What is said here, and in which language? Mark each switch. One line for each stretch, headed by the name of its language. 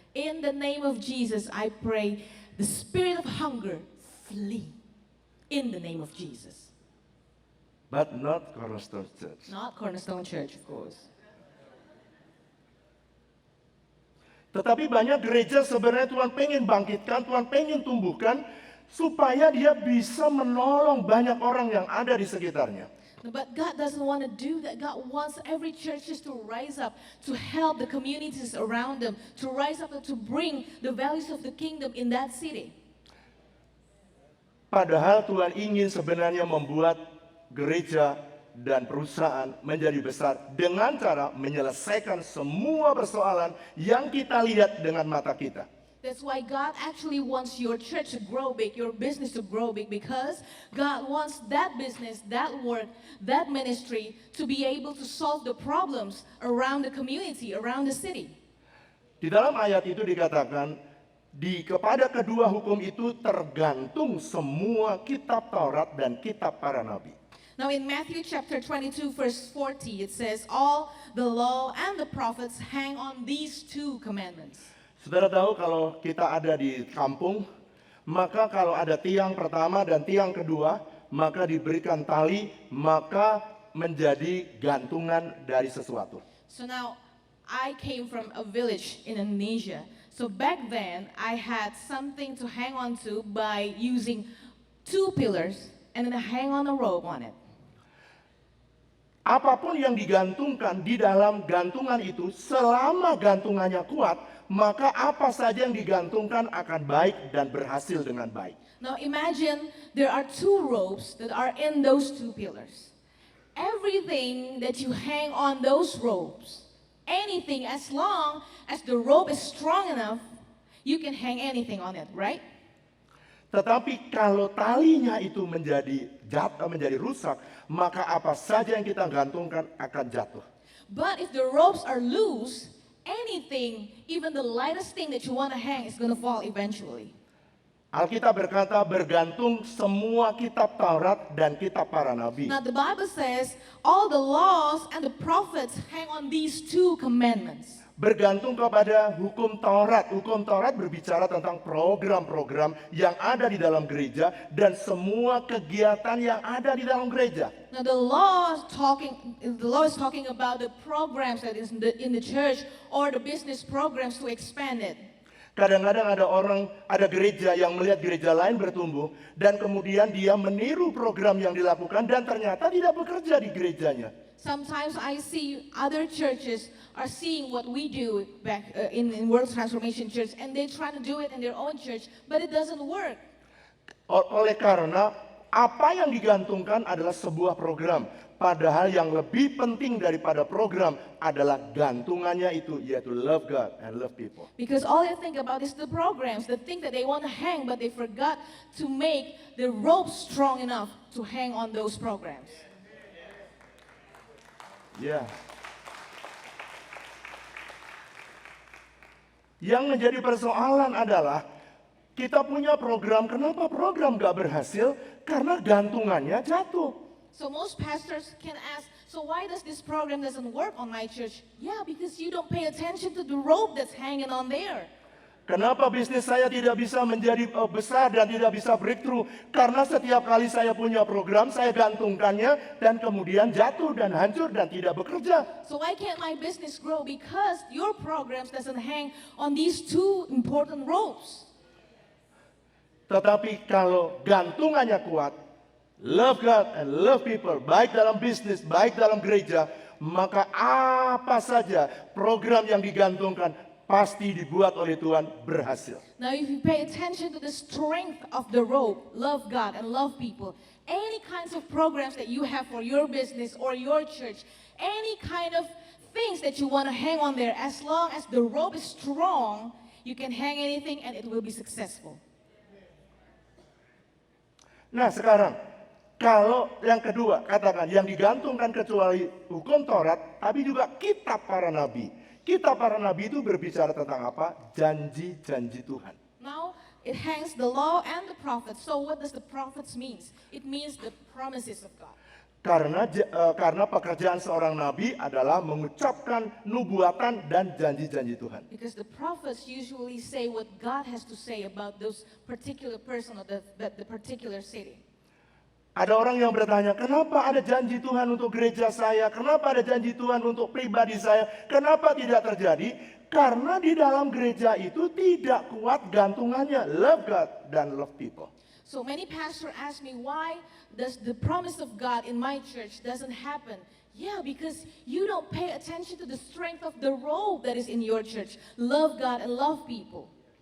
English: In the name of Jesus, I pray the spirit of hunger flee. In the name of Jesus. But not Cornerstone Church. Not Cornerstone Church, of course.
Indonesian: Tetapi banyak gereja sebenarnya Tuhan pengen bangkitkan, Tuhan pengen tumbuhkan, supaya dia bisa menolong banyak orang yang ada di sekitarnya.
English: But God doesn't want to do that. God wants every church just to rise up, to help the communities around them, to rise up and to bring the values of the kingdom in that city.
Indonesian: Padahal Tuhan ingin sebenarnya membuat gereja dan perusahaan menjadi besar dengan cara menyelesaikan semua persoalan yang kita lihat dengan mata kita.
English: That's why God actually wants your church to grow big, your business to grow big, because God wants that business, that work, that ministry to be able to solve the problems around the community, around the city.
Indonesian: Di dalam ayat itu dikatakan, kepada kedua hukum itu tergantung semua kitab Taurat dan kitab para nabi.
English: Now in Matthew chapter 22 verse 40 it says, all the law and the prophets hang on these two commandments.
Indonesian: Saudara tahu kalau kita ada di kampung, maka kalau ada tiang pertama dan tiang kedua, maka diberikan tali, maka menjadi gantungan dari sesuatu.
English: So now, I came from a village in Indonesia. So back then, I had something to hang on to by using 2 pillars and then hang on a rope on it.
Indonesian: Apapun yang digantungkan di dalam gantungan itu, selama gantungannya kuat, maka apa saja yang digantungkan akan baik dan berhasil dengan baik.
English: Now imagine there are 2 ropes that are in those 2 pillars. Everything that you hang on those ropes, anything, as long as the rope is strong enough, you can hang anything on it, right?
Indonesian: Tetapi kalau talinya itu menjadi rusak, maka apa saja yang kita gantungkan akan jatuh.
English: But if the ropes are loose, anything, even the lightest thing that you want to hang is going to fall eventually.
Indonesian: Alkitab berkata bergantung semua kitab Taurat dan kitab para nabi.
English: Now the Bible says all the laws and the prophets hang on these 2 commandments.
Indonesian: Bergantung kepada hukum Taurat. Hukum Taurat berbicara tentang program-program yang ada di dalam gereja dan semua kegiatan yang ada di dalam gereja.
English: Now the law is talking about the programs that is in the church or the business programs to expand it.
Indonesian: Kadang-kadang ada gereja yang melihat gereja lain bertumbuh dan kemudian dia meniru program yang dilakukan dan ternyata tidak bekerja di gerejanya.
English: Sometimes I see other churches are seeing what we do back in World Transformation Church, and they try to do it in their own church, but it doesn't work.
Indonesian: Oleh karena apa yang digantungkan adalah sebuah program, padahal yang lebih penting daripada program adalah gantungannya itu, yaitu
English: love God and love people. Because all they think about is the programs, the thing that they want to hang, but they forgot to make the rope strong enough to hang on those programs.
Indonesian: Ya. Yang menjadi persoalan adalah kita punya program, kenapa program gak berhasil? Karena gantungannya jatuh.
English: So most pastors can ask, so why does this program doesn't work on my church? Yeah, because you don't pay attention to the rope that's hanging on there.
Indonesian: Kenapa bisnis saya tidak bisa menjadi besar dan tidak bisa breakthrough? Karena setiap kali saya punya program, saya gantungkannya dan kemudian jatuh dan hancur dan tidak bekerja.
English: So why can't my business grow? Because your programs doesn't hang on these 2 important ropes.
Indonesian: Tetapi kalau gantungannya kuat,
English: love God and love people,
Indonesian: baik dalam bisnis, baik dalam gereja, maka apa saja program yang digantungkan pasti dibuat oleh Tuhan berhasil.
English: Now if you pay attention to the strength of the rope, love God and love people, any kinds of programs that you have for your business or your church, any kind of things that you want to hang on there, as long as the rope is strong, you can hang anything and it will be successful.
Indonesian: Nah sekarang, kalau yang kedua, katakan yang digantungkan kecuali hukum Taurat, tapi juga kitab para nabi. Kitab para nabi itu berbicara tentang apa? Janji-janji Tuhan.
English: Now it hangs the law and the prophets. So what does the prophets means? It means the promises of God.
Indonesian: Karena pekerjaan seorang nabi adalah mengucapkan nubuatan dan janji-janji Tuhan.
English: Because the prophets usually say what God has to say about those particular person or the particular city.
Indonesian: Ada orang yang bertanya, kenapa ada janji Tuhan untuk gereja saya? Kenapa ada janji Tuhan untuk pribadi saya? Kenapa tidak terjadi? Karena di dalam gereja itu tidak kuat gantungannya,
English: love God
Indonesian: dan
English: love people. So many pastors ask me, why does the promise of God in my church doesn't happen? Yeah, because you don't pay attention to the strength of the rope that is in your church. Love God and love people.